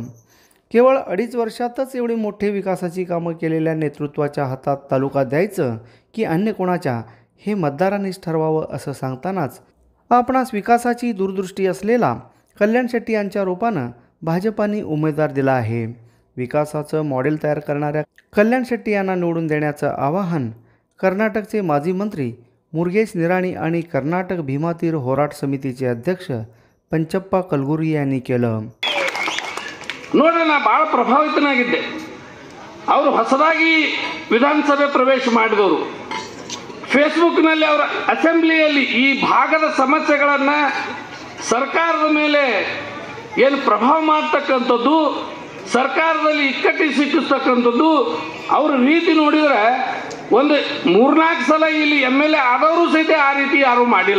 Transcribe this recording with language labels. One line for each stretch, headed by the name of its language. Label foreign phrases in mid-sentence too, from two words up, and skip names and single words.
Marathi: केवळ 2.5 वर्षातच एवढी मोठी विकासाची कामं केलेल्या नेतृत्वाच्या हातात तालुका द्यायचं की अन्य कोणाच्या, हे मतदारांनीच ठरवावं असं सांगतानाच आपणास विकासाची दूरदृष्टी असलेला कल्याण शेट्टी यांच्या रूपानं भाजपाने उमेदवार दिला आहे. विकासाचं मॉडेल तयार करणाऱ्या कल्याण शेट्टी यांना निवडून देण्याचं आवाहन कर्नाटकचे माजी मंत्री मुरुगेश निराणी आणि कर्नाटक भीमातीर होराट समितीचे अध्यक्ष पंचप्पा कलगुर्गी यांनी केलं.
Kannada: ನೋಡ್ರಿ, ನಾ ಭಾಳ ಪ್ರಭಾವಿತನಾಗಿದ್ದೆ. ಅವರು ಹೊಸದಾಗಿ ವಿಧಾನಸಭೆ ಪ್ರವೇಶ ಮಾಡಿದವರು ಫೇಸ್ಬುಕ್ನಲ್ಲಿ ಅವರ ಅಸೆಂಬ್ಲಿಯಲ್ಲಿ ಈ ಭಾಗದ ಸಮಸ್ಯೆಗಳನ್ನು ಸರ್ಕಾರದ ಮೇಲೆ ಏನು ಪ್ರಭಾವ ಮಾಡ್ತಕ್ಕಂಥದ್ದು, ಸರ್ಕಾರದಲ್ಲಿ ಇಕ್ಕಟ್ಟಿ ಸಿಕ್ಕಿಸ್ತಕ್ಕಂಥದ್ದು ಅವರ ರೀತಿ ನೋಡಿದರೆ ಒಂದು 3-4 ಸಲ ಇಲ್ಲಿ MLA ಆದವರು ಸಹಿತ ಆ ರೀತಿ ಯಾರೂ ಮಾಡಿಲ್ಲ.